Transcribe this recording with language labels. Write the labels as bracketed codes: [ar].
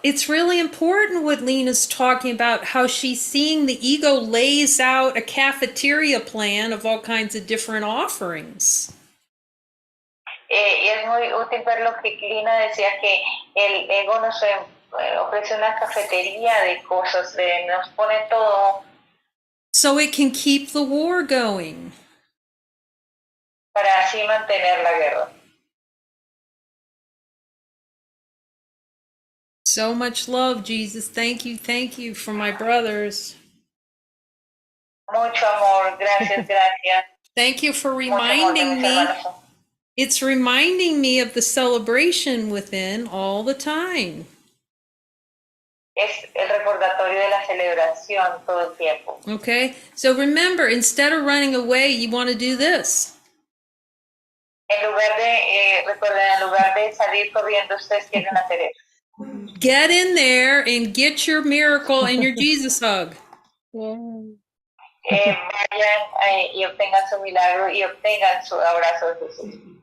[en] It's really important what Lena's talking about, how she's seeing the ego lays out a cafeteria plan of all kinds of different offerings. [es] Y es muy útil ver lo que Lina decía, que el ego nos ofrece una cafetería de cosas, nos pone todo [en] So it can keep the war going. [es] para así mantener la guerra. [en] So much love, Jesus. Thank you for my brothers. [es] Mucho amor, gracias, gracias. [en] Thank you for [es] Mucho amor de [en] reminding [es] mis [en] me. [es] hermanos. [en] It's reminding me of the celebration within all the time. [es] Es el recordatorio de la celebración todo el tiempo. [en] Okay, so remember, instead of running away, you want to do this. [es] Recuerden, en lugar de salir corriendo, ustedes quieren hacer eso. [en] Get in there and get your miracle and your Jesus hug. Yeah. [es] Vayan y obtengan su milagro y obtengan su abrazo de Jesús.